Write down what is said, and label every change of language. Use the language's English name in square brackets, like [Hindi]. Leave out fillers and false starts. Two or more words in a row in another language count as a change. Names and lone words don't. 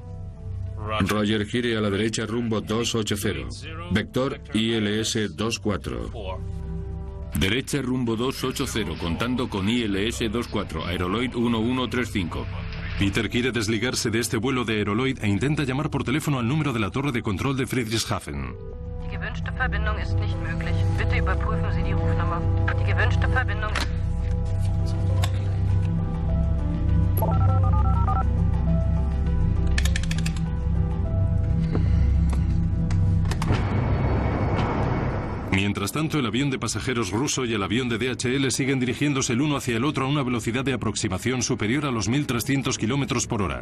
[Spanish] Roger, gire a la derecha rumbo 280. Vector ILS 24. Derecha rumbo 280, contando con ILS 24, Aeroloid 1135. Peter quiere desligarse de este vuelo de Aeroloid e intenta llamar por teléfono al número de la torre de control de Friedrichshafen. [German] Die gewünschte Verbindung ist nicht möglich. Bitte überprüfen Sie die Rufnummer. Die gewünschte Verbindung. [Spanish] Mientras tanto, el avión de pasajeros ruso y el avión de DHL siguen dirigiéndose el uno hacia el otro a una velocidad de aproximación superior a los 1.300 kilómetros por hora.